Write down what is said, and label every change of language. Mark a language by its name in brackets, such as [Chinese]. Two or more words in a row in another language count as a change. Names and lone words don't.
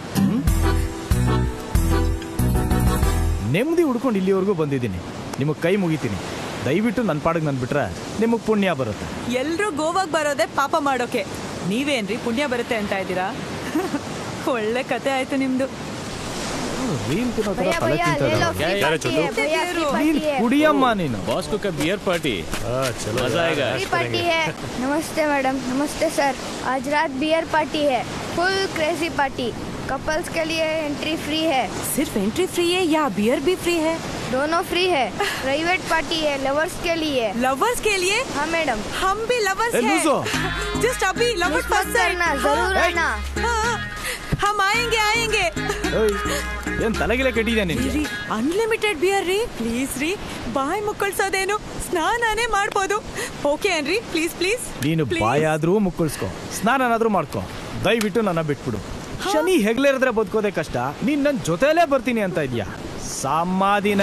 [Kannada] ನೆಮ್ಮದಿ ಹುಡ್ಕೊಂಡು ಇಲ್ಲಿವರೆಗೂ ಬಂದಿದ್ದೀನಿ ನಿಮಗೆ ಕೈ ಮುಗಿತೀನಿ ದಯವಿಟ್ಟು ನನ್ನ ಪಾಡಿಗೆ ನನ್ ಬಿಟ್ರೆ ನಿಮಗೆ ಪುಣ್ಯ ಬರುತ್ತೆ ಎಲ್ರೂ ಗೋವಾಗ ಬರೋದೇ ಪಾಪ ಮಾಡೋಕೆ ನೀವೇನ್ರಿ ಪುಣ್ಯ ಬರುತ್ತೆ ಅಂತ ಇದ್ದೀರಾ ಒಳ್ಳೆ ಕತೆ ಆಯ್ತು ನಿಮ್ದು ಕುಡಿಯಮ್ಮ ನೀನು [Hindi] बॉस को क्या [English] beer party [Hindi] मजा आएगा पार्टी है नमस्ते मैडम नमस्ते सर आज रात [English] beer party [Hindi] है [English] full crazy party [Hindi] कपल्स के लिए [English] entry free [Hindi] है सिर्फ [English] entry free [Hindi] है या बियर भी फ्री है दोनों फ्री है [English] private party [Hindi] है लवर्स के लिए हाँ मैडम हम भी लवर्स हैं जस्ट अभी [English] lovers first [Hindi] करना जरूर आना हम आएंगे [Kannada] ಏನ್ ತಲೆಗಿಲೆ ಕೆಟ್ಟಿದೆ ನಿನ್ಗೆ [English] unlimited beer [Kannada] ರೀ ಪ್ಲೀಸ್ ರೀ ಬಾಯ್ ಮುಕ್ಕಳ್ಸೋದೇನು ಸ್ನಾನನೇ ಮಾಡ್ಬೋದು ಓಕೆ ಏನ್ರಿ [English] please please [Kannada] ನೀನು ಬಾಯಾದ್ರೂ ಮುಕ್ಕಳಿಸ್ಕೊ ಸ್ನಾನನಾದ್ರೂ ಮಾಡ್ಕೊ ದಯವಿಟ್ಟು ನನ್ನ ಬಿಟ್ಬಿಡು ಶನಿ ಹೆಗ್ಲೇರಿದ್ರೆ ಬದುಕೋದೇ ಕಷ್ಟ ನೀನ್ ನನ್ ಜೊತೆಲೇ ಬರ್ತೀನಿ ಅಂತ ಇದ್ಯಾ ಸಮಾಧಿನ